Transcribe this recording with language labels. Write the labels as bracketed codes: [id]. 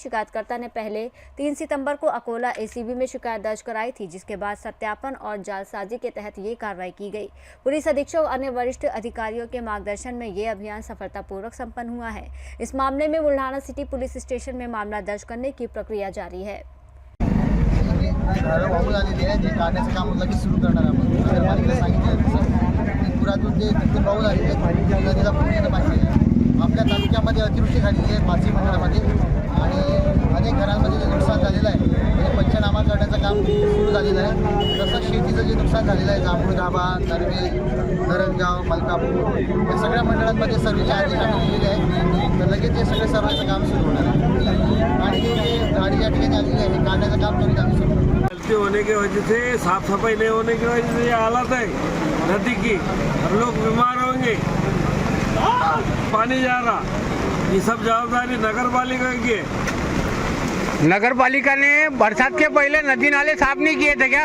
[hi] शिकायतकर्ता ने पहले 3 सितंबर को अकोला एसीबी में शिकायत दर्ज कराई थी, जिसके बाद सत्यापन और जालसाजी के तहत ये कार्रवाई की गई। पुलिस अधीक्षक और अन्य वरिष्ठ अधिकारियों के मार्गदर्शन में ये अभियान सफलतापूर्वक संपन्न हुआ है। इस मामले में बुल्ढाना सिटी पुलिस स्टेशन में मामला दर्ज करने की प्रक्रिया जारी है। [mr] काम लगेच सुरू करणार आपण नगरपालिकेला सांगितलं पुरातून जे पाऊस आलेले नदीला पूर्ण पाणी आपल्या तालुक्यामध्ये अतिवृष्टी झालेली आहे पाचही मंडळामध्ये आणि अनेक घरांमध्ये जे नुकसान झालेलं आहे म्हणजे पंचनामा करण्याचं काम सुरू झालेलं आहे। तसंच शेतीचं जे नुकसान झालेलं आहे जांभूळ गाभा, नरवे, धरणगाव, मलकापूर या सगळ्या मंडळांमध्ये सर्वेचे आदेश आम्ही दिलेले आहेत। तर लगेच ते सगळे सर्वेचं काम सुरू होणार आहे आणि जे गाडी या ठिकाणी आलेली आहे काढण्याचं काम त्वरित आम्ही सुरू करतो। [hi] गलती होने की वजह से, साफ सफाई नहीं होने की वजह से ये हालत है नदी की, और लोग बीमार होंगे। पानी जा रहा, ये सब जवाबदारी नगर पालिका की है। नगर पालिका ने बरसात के पहले नदी नाले साफ नहीं किए थे क्या?